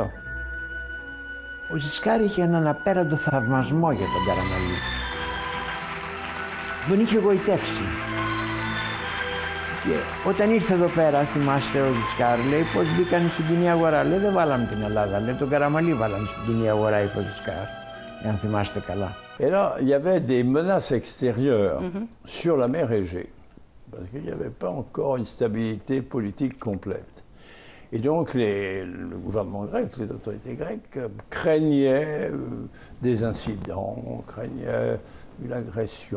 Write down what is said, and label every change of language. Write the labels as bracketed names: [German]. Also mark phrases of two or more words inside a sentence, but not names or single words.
[Greek] Ο Ζισκάρ είχε έναν απέραντο θαυμασμό για τον Καραμαλή. Τον είχε γοητεύσει. Και όταν ήρθε εδώ πέρα, θυμάστε, ο Ζισκάρ λέει, πώς μπήκαν στην κοινή αγορά? Λέει, δεν βάλαμε την Ελλάδα, λέει, τον Καραμαλή βάλαμε στην κοινή αγορά, είπε ο Ζισκάρ, αν θυμάστε καλά. [French] Et là, il y avait des menaces extérieures sur la mer Égée, parce qu'il n'y avait pas encore une stabilité politique complète. Et donc le gouvernement grec, les autorités grecques craignaient des incidents, craignaient une agression.